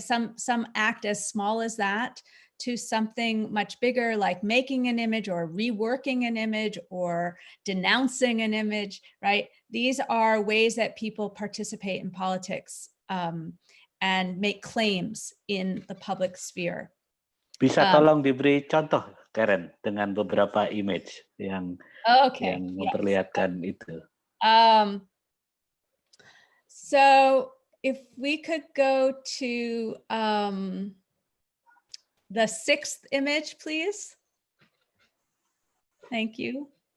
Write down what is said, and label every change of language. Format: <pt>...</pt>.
<en>Some act as small as that, to something much bigger, like making an image or reworking an image or denouncing an image, right? These are ways that people participate in politics and make claims in the public sphere.</en> <id>Bisa tolong diberi contoh, Karen, dengan beberapa image yang memperlihatkan itu.</id> <en>So if we could go to the 6th image, please. Thank you.</en>